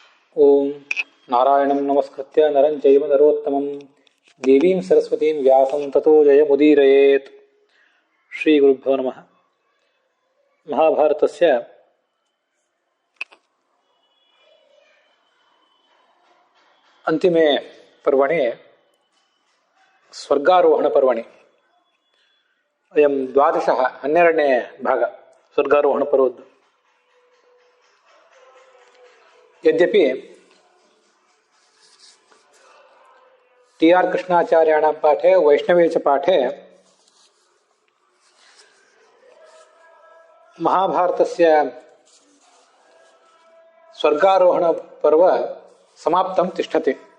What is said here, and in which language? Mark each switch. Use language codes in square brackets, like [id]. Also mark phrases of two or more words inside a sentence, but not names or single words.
[sa] ಓಂ ನಾರಾಯಣಂ ನಮಸ್ಕೃತ್ಯ ನರಂ ಚೈವ ನರೋತ್ತಮಂ ದೇವೀಂ ಸರಸ್ವತೀಂ ವ್ಯಾಸಂ ತತೋ ಜಯಮುದೀರಯೇತ್. ಶ್ರೀ ಗುರುಭ್ಯೋ ನಮಃ. ಮಹಾಭಾರತಸ್ಯ ಅಂತಿಮೆ ಪರ್ವಣಿ ಸ್ವರ್ಗಾರೋಹಣ ಪರ್ವಣಿ ಅಯಂ ದ್ವಾದಶಃ [kn] 12ನೇ ಭಾಗ ಸ್ವರ್ಗಾರೋಹಣ ಪರ್ವದ್ದು. [sa] यद्यपि टी.आर. कृष्णाचार्याणां पाठे वैष्णवे च पाठे महाभारतस्य स्वर्गारोहण पर्व समाप्तं तिष्ठति.